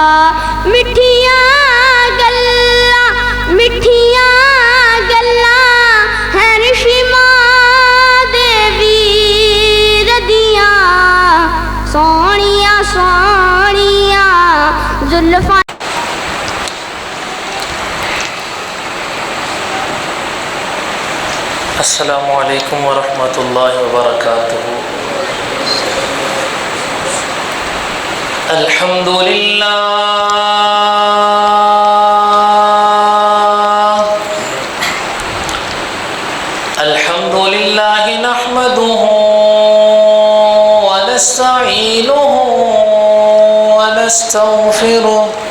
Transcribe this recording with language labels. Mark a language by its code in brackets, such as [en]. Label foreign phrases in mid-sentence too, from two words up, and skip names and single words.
[pa] مٹھیاں گلاں ہے شیما دے ویر دیاں. سونیا سونیا زلفاں. [ar] السلام عليكم ورحمة الله وبركاته. الحمد لله الحمد لله نحمده ونستعينه ونستغفره